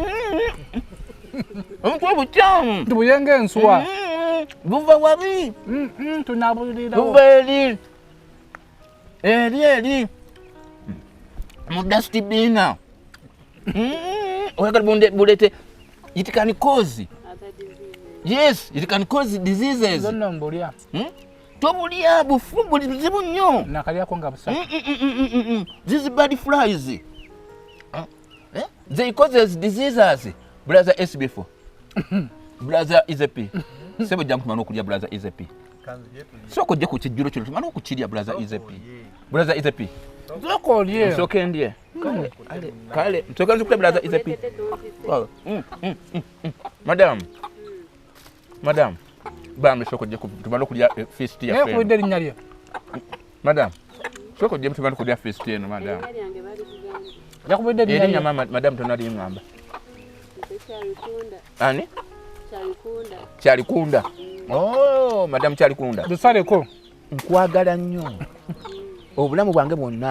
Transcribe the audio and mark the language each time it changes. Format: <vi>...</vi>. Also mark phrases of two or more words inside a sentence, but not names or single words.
<lg>Omuntu obukyamu. Tubulye ng'ensuwa. Buva wabi. Tunabulira. Buva eri. Eri. Mu dustbin. Oyagala bulete.</lg> <en>It can cause. Yes, it can cause diseases.</en> <lg>Zonna mbulya. Tobulya bufu buzibu nnyo. Nakalyako nga busa.</lg> <en>These bad flies. They causes diseases.</en> <lg>Brother SB4. Brother Izepi. Sebo jangu tumana okulya brother Izepi. Soko je ku kijjulo kino tumana okukirya brother Izepi. Brother Izepi. Soko olye. Soke ndye. Kale, mtoka nzukule brother Izepi. Madam. Bambi soko je tumana okulya feast ya friend. Kuide linnya lye. Madam. Soko je</lg> <sw>mtu kulia</sw> <lg>feast eno madam. Yakubudde Eri nyama madam tonali ngamba. Ani? Chalikunda. Oh, madam Chalikunda. Dusaleko. Nkwagala nnyo. Obulamu bwange bwonna.</lg>